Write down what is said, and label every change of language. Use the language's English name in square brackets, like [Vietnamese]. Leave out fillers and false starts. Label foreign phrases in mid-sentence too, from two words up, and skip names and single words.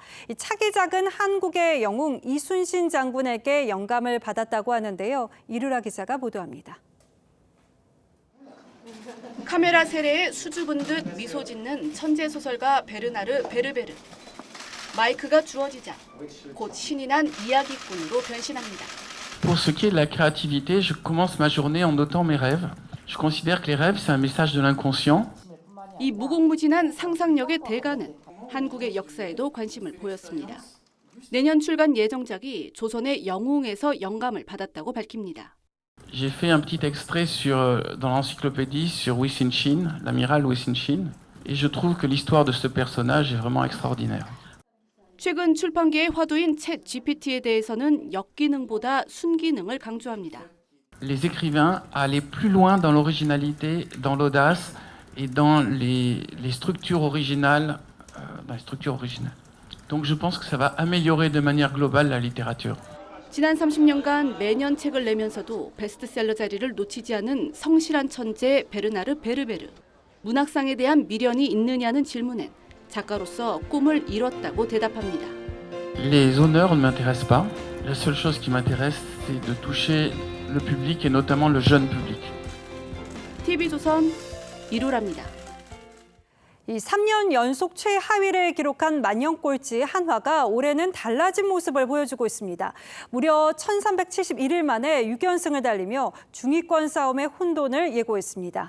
[Korean] 이 차기 작은 한국의 영웅 이순신 장군에게 영감을 받았다고 하는데요. 이루라 기자가 보도합니다. 카메라 세례에 수줍은 듯 미소 짓는 천재 소설가 베르나르 베르베르. 마이크가 주어지자 곧 신이 난 이야기꾼으로 변신합니다. [French] Pour ce qui est de la créativité, je commence ma journée en notant mes rêves. Je considère que les rêves, c'est un message de l'inconscient. [Korean] 이 무궁무진한 상상력의 대가는 한국의 역사에도 관심을 보였습니다. 내년 출간 예정작이 조선의 영웅에서 영감을 받았다고 밝힙니다. [French] J'ai fait un petit extrait dans l'encyclopédie sur Wei Cixin, l'amiral Wei Cixin, et je trouve que l'histoire de ce personnage est vraiment extraordinaire. [Korean] 최근 출판계의 화두인 챗 GPT에 대해서는 역기능보다 순기능을 강조합니다. [French] Les écrivains allaient plus loin dans l'originalité, dans l'audace et dans les structures originales, Donc je pense que ça va améliorer de manière globale la littérature. [Korean] 지난 30년간 매년 책을 내면서도 베스트셀러 자리를 놓치지 않은 성실한 천재 베르나르 베르베르. 문학상에 대한 미련이 있느냐는 질문엔 작가로서 꿈을 이뤘다고 대답합니다. [French] Les honneurs ne m'intéressent pas. La seule chose qui m'intéresse, c'est de toucher le public et notamment le jeune public. [Korean] TV조선 이루랍니다. 이 3년 연속 최하위를 기록한 만년꼴찌 한화가 올해는 달라진 모습을 보여주고 있습니다. 무려 1371일 만에 6연승을 달리며 중위권 싸움의 혼돈을 예고했습니다.